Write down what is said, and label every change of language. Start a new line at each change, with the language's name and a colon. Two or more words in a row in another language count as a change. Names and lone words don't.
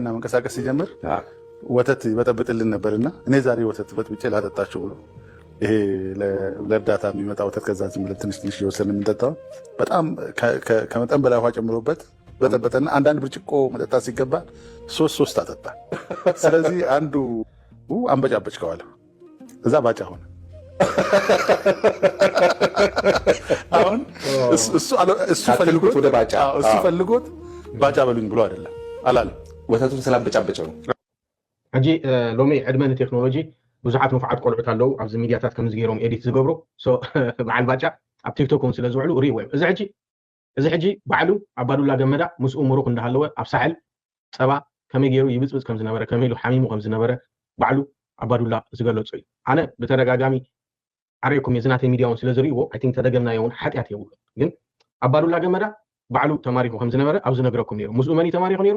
Amharic: መንቀሳቀስ ሲጀምር ወተት ይበጠብጥልን ነበርና እኔ ዛሬ ወተት በጥብጬ ላጠጣችሁ ብሎ ይሄ ለእርዳታ የሚመጣ ወተት ከዛ ዝም ብለን ትንሽ እየወሰድን የምንጠጣው በጣም ከመጠን በላይ ውሃ ጨምሮበት በጠበጠና አንዳንድ ብርጭቆ መጠጣት ሲገባ ሶስት አጠጣ። ስለዚህ አንዱ አንበጫበጭ ከዋለ እዛ ባጫ ሆነ። አሁን እሱ ፈልጎት ባጫ በሉኝ ብሎ አይደለም አላለም። ወተቱን ስላበጫበጨው ነው።
Tigrinya: ሕጂ ሎሚ ዕድመን ቴክኖሎጂ ብዙሓት ንፉዓት ቆልዑት ኣለዉ ኣብዚ ሚድያታት ከምዚ ገይሮም ኤዲት ዝገብሩ በዓል ባጫ ኣብ ቲክቶክን ስለ ዝውዕሉ ርኢ ወይም እዚ ሕጂ ባዕሉ ኣባዱላ ገመዳ ምስኡ ምሩኽ እንዳሃለወ ኣብ ሳሕል ፀባ ከመይ ገይሩ ይብፅብፅ ከም ዝነበረ ከመይ ኢሉ ሓሚሙ ከም ዝነበረ ባዕሉ ኣባዱላ ዝገለፆ እዩ። ኣነ ብተደጋጋሚ ዓርየኩም የዝናተይ ሚድያ እውን ስለ ዝርእይዎ
English: I think
Tigrinya: ተደገምናዮ እውን ሓጢኣት የብሉ። ግን ኣባዱላ ገመዳ ባዕሉ ተማሪኹ ከም ዝነበረ ኣብ ዝነግረኩም ነይሩ። ምስኡ መን ተማሪኹ ነይሩ?